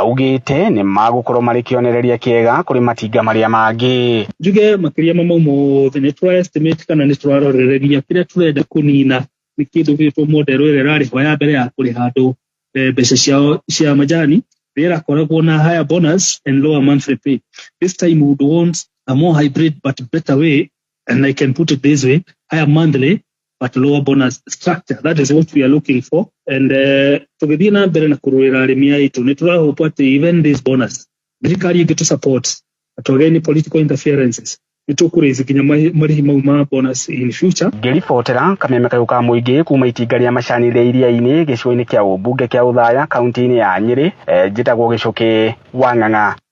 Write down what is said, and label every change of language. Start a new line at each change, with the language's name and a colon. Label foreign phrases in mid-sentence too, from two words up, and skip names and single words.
Kikuyu: Augĩte nĩ magũkorwo marĩ kĩonereria kĩega kũrĩ matinga marĩa mangĩ. Njuge makĩria mamwe mothe nĩ tũra estimate kana nĩ tũrarorereria kĩrĩa tũrenda kũnina nĩ kĩndũ gĩtwo model ĩrĩa ĩrarĩhwo ya mbere ya kũrĩha andũ mbeca ciao cia majani ĩrakoragwo na
English: higher bonus and lower monthly pay. This time we would want a more hybrid but better way, and I can put it this way, higher monthly but lower bonus structure. That is what we are looking for.
Kikuyu: And tũgĩthiĩ na mbere na kũrũĩra arĩmi aitũ nĩ tũrahopa atĩ
English: even this bonus
Kikuyu: thirikari ĩngĩtũ support atwage
English: any political interferences
Kikuyu: nĩ tũkũrĩithi nginya marĩhi mau ma bonus
English: in future.
Kikuyu: Ngĩribotera kameme kayũ ka mũingĩ kuma itinga rĩa macani rĩa iria-inĩ gĩcigo-inĩ kĩa ũmbunge kĩa Uthaya kaunti-inĩ ya Nyeri njĩtagwo Gĩcũke wa Ng'ang'a.